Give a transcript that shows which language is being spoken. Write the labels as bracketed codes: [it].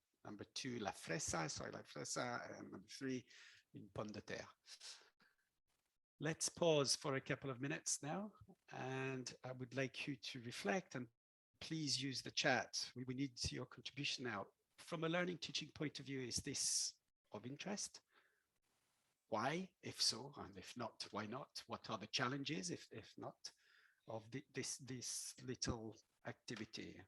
[en] Number 2, [es] la fresa, soy la fresa. [en] And number 3, [fr] une pomme de terre. [en] Let's pause for a couple of minutes now. And I would like you to reflect and please use the chat. We need your contribution now. From a learning teaching point of view, is this of interest? Why, if so, and if not, why not? What are the challenges, if not, of this little activity.